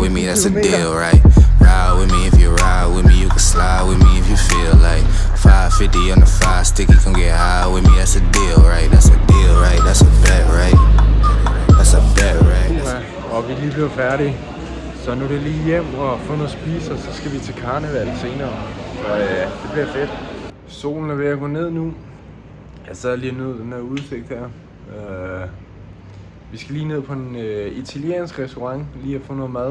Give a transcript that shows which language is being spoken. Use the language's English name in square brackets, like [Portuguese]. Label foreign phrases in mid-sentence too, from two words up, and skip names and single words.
[English] that's a deal, right? Ride with me if you ride with me, you can slide with me if you feel like 550 on the 5 sticky, come get high with me, that's a deal, right? That's a deal, right? That's a bet, right? That's a bet, right? [Danish] Og vi er lige blevet færdige, så nu er det lige hjem og få noget at spise, og så skal vi til karneval senere. Så det bliver fedt. Solen er ved at gå ned nu. Jeg sad lige ned den her udsigt her. Vi skal lige ned på en italiensk restaurant, lige at få noget mad.